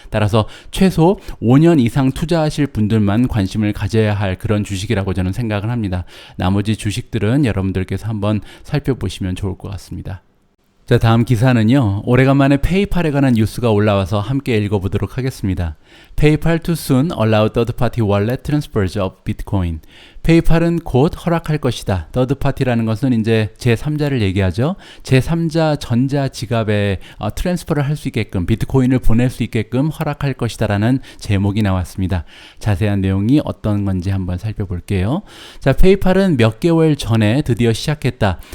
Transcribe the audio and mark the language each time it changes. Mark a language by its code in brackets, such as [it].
[ko] 따라서 최소 5년 이상 투자하실 분들만 관심을 가져야 할 그런 주식이라고 저는 생각을 합니다. 나머지 주식들은 여러분들께서 한번 살펴보시면 좋을 것 같습니다. 자, 다음 기사는요. 오래간만에 페이팔에 관한 뉴스가 올라와서 함께 읽어보도록 하겠습니다. [en] PayPal to soon allow third-party wallet transfers of Bitcoin. [ko] 페이팔은 곧 허락할 것이다. third-party라는 것은 이제 제3자를 얘기하죠. 제3자 전자 지갑에 트랜스퍼를 할 수 있게끔 비트코인을 보낼 수 있게끔 허락할 것이다라는 제목이 나왔습니다. 자세한 내용이 어떤 건지 한번 살펴볼게요. 자, 페이팔은 몇 개월 전에 드디어 시작했다.